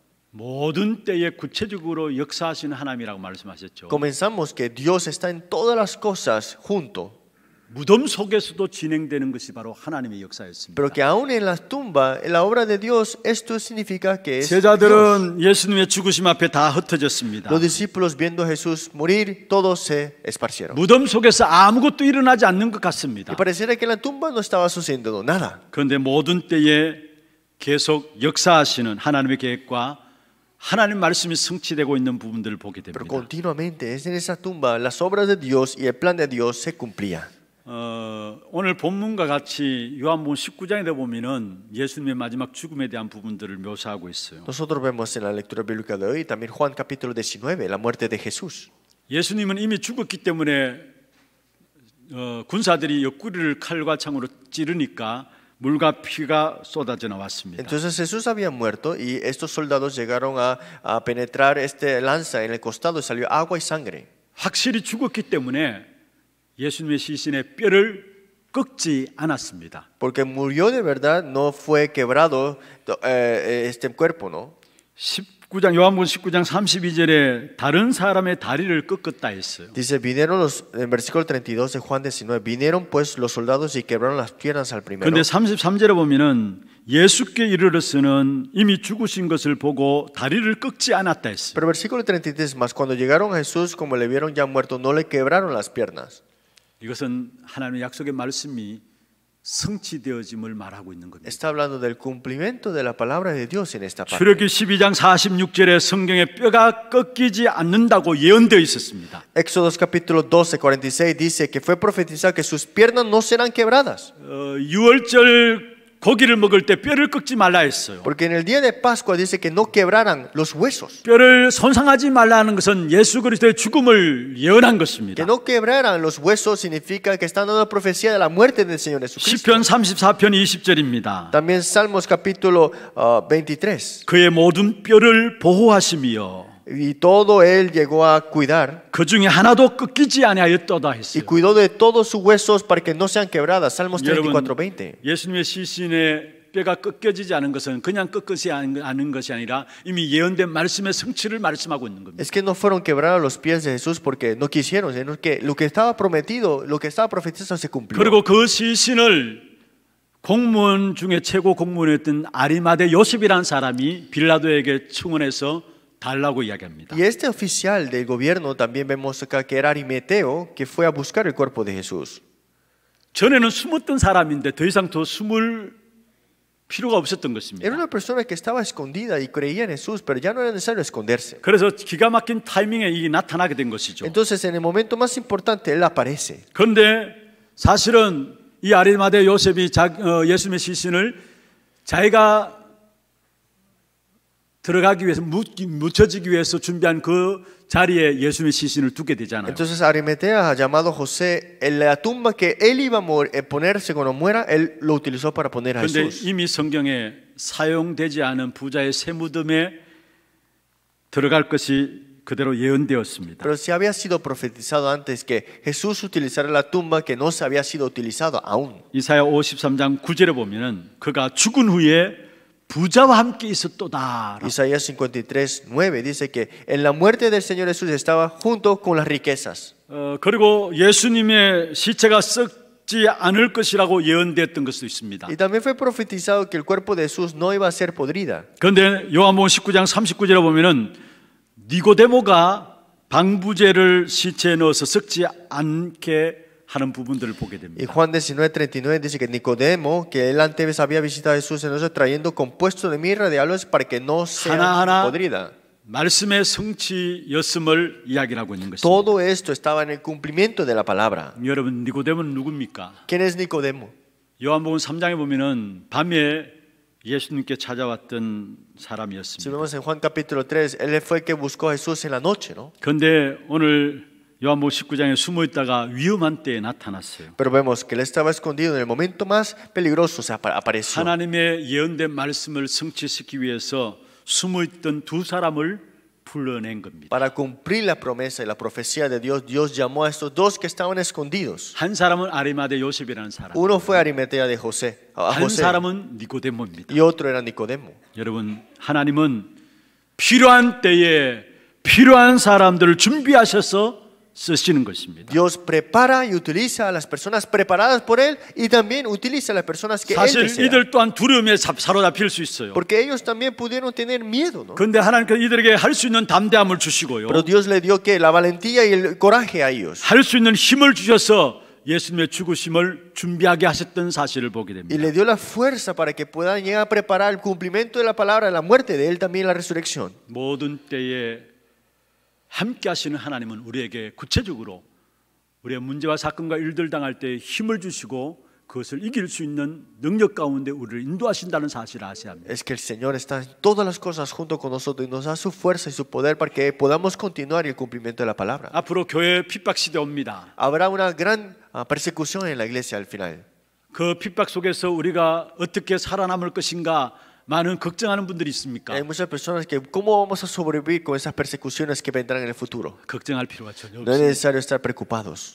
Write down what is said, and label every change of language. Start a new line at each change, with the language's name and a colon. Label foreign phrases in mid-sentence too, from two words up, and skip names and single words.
Korean: 모든 때에 구체적으로 역사하시는 하나님이라고 말씀하셨죠.
Spanish: Comenzamos que Dios está en todas las cosas junto,
Korean: 무덤 속에서도 진행되는 것이 바로 하나님의 역사였습니다.
Spanish: pero que aún en la tumba, en la obra de Dios, esto significa que es Dios.
Korean: 제자들은 예수님의 죽으심 앞에 다 흩어졌습니다.
Spanish: Los discípulos viendo a Jesús morir, todos se esparcieron.
Korean: 무덤 속에서 아무것도 일어나지 않는 것 같습니다.
Spanish: Y pareciera que en la tumba no estaba sucediendo nada.
Korean: 그런데 모든 때에 계속 역사하시는 하나님의 계획과 하나님 말씀이 성취되고 있는 부분들을 보게
Spanish: Pero
Korean: 됩니다.
Spanish: continuamente es en esa tumba las obras de Dios y el plan de Dios se cumplían.
Korean: 오늘 본문과 같이 요한복음 19장에 보면은 예수님의 마지막 죽음에 대한 부분들을 묘사하고 있어요.
Spanish: Nosotros vemos en la lectura bíblica de hoy también Juan capítulo 19, la muerte de Jesús.
Korean: 예수님은 이미 죽었기 때문에 군사들이 옆구리를 칼과 창으로 찌르니까 물과 피가 쏟아져 나왔습니다.
Spanish: Entonces Jesús había muerto y estos soldados llegaron a penetrar este lanza en el costado y salió agua y sangre.
Korean: 확실히 죽었기 때문에 예수님의 시신의 뼈를 꺾지 않았습니다.
Spanish: Porque murió de verdad, no fue quebrado este cuerpo, ¿no?
Korean: 19장 요한복음 19장 32절에 다른 사람의 다리를 꺾었다 했어요.
Spanish: Dice, en versículo 32 de Juan 19, vinieron pues los soldados y quebraron las piernas al primero.
Korean: 그런데 33절에 보면은 예수께 이르러서는 이미 죽으신 것을 보고 다리를 꺾지 않았다 했어요.
Spanish: Pero versículo 33 más, cuando llegaron a Jesús, como le vieron ya muerto, no le quebraron las piernas.
Korean: 이것은 하나님의 약속의 말씀이 성취되어짐을 말하고 있는 겁니다.
Spanish: Está hablando del cumplimiento de la palabra de Dios en esta parte.
Korean: 출애굽기 12장 46절에 성경에 뼈가 꺾이지 않는다고 예언되어 있었습니다.
Spanish: Éxodos capítulo 12, 46 dice que fue profetizado que sus piernas no serán quebradas.
Korean: 유월절 고기를 먹을 때 뼈를 꺾지 말라 했어요.
Spanish: Porque en el día de Pascua dice que no quebraran los huesos.
Korean: 뼈를 손상하지 말라는 것은 예수 그리스도의 죽음을 예언한 것입니다.
Spanish: Que no quebraran los huesos significa que están dando profecía de la muerte del Señor Jesucristo.
Korean: 시편 34편 20절입니다.
Spanish: También Salmos capítulo 23.
Korean: 그의 모든 뼈를 보호하시며
Spanish: Y todo él llegó a cuidar
Korean: 그 중에 하나도 꺾이지 아니하였도다
Spanish: y
Korean: 했어요.
Spanish: cuidó de todos sus huesos para que no sean quebradas. Salmos
Korean: 여러분,
Spanish: 34:20.
Korean: 예수님의 시신의 뼈가 꺾여지지 않은 것은 그냥 꺾이지 않은 것이 아니라 이미 예언된 말씀의 성취를 말씀하고 있는 겁니다.
Spanish: Es que no fueron quebrados los pies de Jesús porque no quisieron, sino que lo que estaba prometido, lo que estaba profetizado se cumplió.
Korean: 그리고 그 시신을 공무원 중에 최고 공무원이었던 아리마대 요셉이라는 사람이 빌라도에게 청원해서 달라고 이야기합니다.
Spanish: Y este oficial del gobierno también vemos acá que era Arimeteo, que fue a buscar el cuerpo de Jesús.
Korean: 전에는 숨었던 사람인데 더 이상 더 숨을 필요가 없었던 것입니다.
Spanish: Era una persona que estaba escondida y creía en Jesús, pero ya no era necesario esconderse.
Korean: 그래서 기가 막힌 타이밍에 이게 나타나게 된 것이죠.
Spanish: Entonces, en el momento más importante, él aparece.
Korean: 그런데 사실은 이 아리마대 요셉이 예수님의 시신을 자기가 들어가기 위해서 묻혀지기 위해서 준비한 그 자리에 예수님의 시신을 두게 되잖아요.
Spanish: Entonces Arimatea ha llamado a José en la tumba que él iba a ponerse cuando muera, él lo utilizó para poner a
Korean: 그런데
Spanish: Jesús.
Korean: 이미 성경에 사용되지 않은 부자의 새 무덤에 들어갈 것이 그대로 예언되었습니다.
Spanish: Pero sí había sido profetizado antes que Jesús utilizara la tumba que no se había sido utilizado aún.
Korean: 이사야 53장 9절에 보면은 그가 죽은 후에 부자와 함께 있었도다.
Spanish: Isaías 53:9 dice que en la muerte del Señor Jesús estaba junto con las riquezas.
Korean: 그리고 예수님의 시체가 썩지 않을 것이라고 예언되었던 것도 있습니다.
Spanish: Y también fue profetizado que el cuerpo de Jesús no iba a ser podrida.
Korean: 그런데 요한복음 19장 39절에 보면은 니고데모가 방부제를 시체에 넣어서 썩지 않게 하는 부분들을 보게
Spanish: Y
Korean: 됩니다.
Spanish: Juan 19:39 dice que Nicodemo, que él antes había visitado a Jesús, entonces trayendo compuesto de mirra de aloes para que no sea
Korean: 하나하나
Spanish: podrida.
Korean: 말씀의 성취였음을 이야기를 하고 있는 것입니다.
Spanish: Todo esto estaba en el cumplimiento de la palabra.
Korean: 여러분, 니고데모는 누굽니까?
Spanish: ¿Quién es Nicodemo?
Korean: 요한복음 3장에 보면은 밤에 예수님께 찾아왔던
Spanish: Si
Korean: 사람이었습니다.
Spanish: vemos en Juan capítulo 3, él fue el que buscó a Jesús en la noche, ¿no?
Korean: 그런데 오늘 요한복음 19장에 숨어 있다가 위험한 때에 나타났어요.
Spanish: Pero vemos que él estaba escondido en el momento más peligroso, o sea, apareció.
Korean: 하나님의 예언된 말씀을 성취시키기 위해서 숨어 있던 두 사람을 불러낸 겁니다.
Spanish: Para cumplir la promesa y la profecía de Dios, Dios llamó a estos dos que estaban escondidos.
Korean: 한 사람은 아리마대 요셉이라는 사람,
Spanish: Uno fue Arimatea de José, a
Korean: 한
Spanish: José,
Korean: 사람은 니고데모입니다.
Spanish: y otro era Nicodemo.
Korean: 여러분, 하나님은 필요한 때에 필요한 사람들을 준비하셔서 쓰시는 것입니다.
Spanish: Dios prepara y utiliza a las personas preparadas por Él y también utiliza a las personas que Él
Korean: 사실
Spanish: desea.
Korean: 이들 또한 두려움에 사로잡힐 수 있어요.
Spanish: Porque ellos también pudieron tener miedo, ¿no?
Korean: 그런데 하나님께서 이들에게 할 수 있는 담대함을 주시고요.
Spanish: Pero Dios le dio que la valentía y el coraje a ellos.
Korean: 할 수 있는 힘을 주셔서 예수님의 죽으심을 준비하게 하셨던 사실을 보게
Spanish: Y
Korean: 됩니다.
Spanish: le dio la fuerza para que puedan llegar a preparar el cumplimiento de la palabra, la muerte de Él, también la resurrección.
Korean: 모든 때에 함께 하시는 하나님은 우리에게 구체적으로 우리의 문제와 사건과 일들 당할 때 힘을 주시고 그것을 이길 수 있는 능력 가운데 우리를 인도하신다는 사실을 아셔야 합니다.
Spanish: Es que el Señor está en todas las cosas junto con nosotros y nos da su fuerza y su poder para que podamos continuar el cumplimiento de la palabra.
Korean: 앞으로 교회 핍박 시대 옵니다.
Spanish: Habrá una gran persecución en la iglesia al final.
Korean: 그 핍박 속에서 우리가 어떻게 살아남을 것인가 많은 걱정하는 분들이 있습니까?
Spanish: Hay muchas personas que cómo vamos a sobrevivir con esas persecuciones que vendrán en el futuro.
Korean: 걱정할 필요가 전혀
Spanish: No es
Korean: 없습니다.
Spanish: necesario estar preocupados.